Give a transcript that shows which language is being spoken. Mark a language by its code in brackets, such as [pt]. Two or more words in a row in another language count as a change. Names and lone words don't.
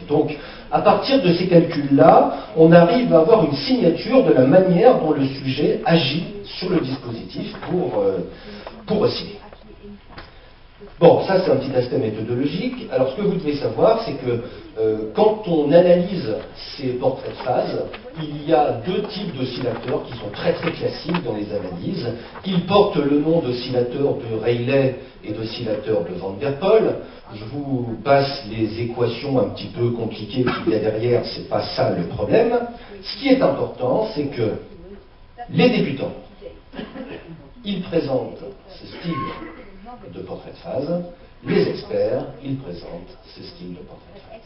[fr] Donc, à partir de ces calculs-là, on arrive à avoir une signature de la manière dont le sujet agit sur le dispositif pour osciller. Bon, ça c'est un petit aspect méthodologique. Alors ce que vous devez savoir, c'est que quand on analyse ces portraits de phase, il y a deux types d'oscillateurs qui sont très très classiques dans les analyses. Ils portent le nom d'oscillateurs de Rayleigh et d'oscillateurs de Van der Pol. Je vous passe les équations un petit peu compliquées qu'il y a derrière, c'est pas ça le problème. Ce qui est important, c'est que les débutants, ils présentent ce style de portrait de phase, les experts, ils présentent ce style de portrait de phase.